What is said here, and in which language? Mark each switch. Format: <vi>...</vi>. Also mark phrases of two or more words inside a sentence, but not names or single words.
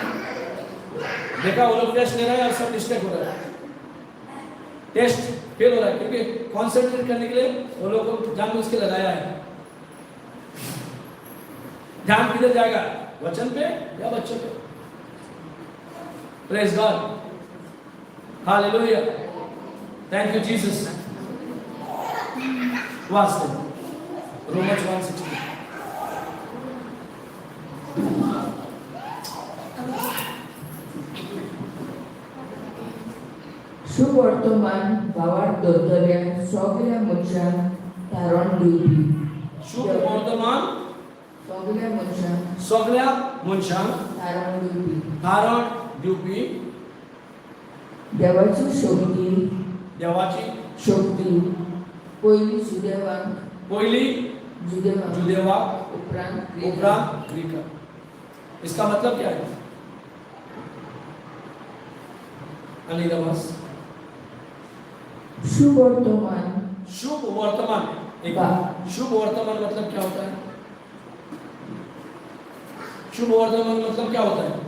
<hi>देखा वो लोग टेस्ट ले रहे हैं और सब मिस्टेक हो रहा है,</hi> <en>test fail</en> <hi>हो रहा है, क्योंकि कॉन्सेंट्रेट करने के लिए वो लोग को जानबूझ के लगाया है। ध्यान किधर जाएगा, वचन पे या बच्चों पे?</hi> <en>praise God, hallelujah, thank you Jesus.</en> <kok>वास्तव रोमन्स 1:16 सुवर्तमान भावार्थ दोतोऱ्या सगळ्या मनशांक तारण दिवपी शुभ वर्तमान सगळ्या मनशांक सगळ्या मनशांक तारण दिवपी तारण दिवपी देवाची शक्ती देवाची शक्ती पयली जुदेवाक पहिली जुदेवा उपरांत उपरांत ग्रीक।</kok> <hi>इसका मतलब क्या है? अनिदमस</hi> <kok>सुवर्तमान</kok> <hi>शुभ वर्तमान, एक शुभ वर्तमान मतलब क्या होता है? शुभ वर्तमान मतलब क्या होता है?</hi>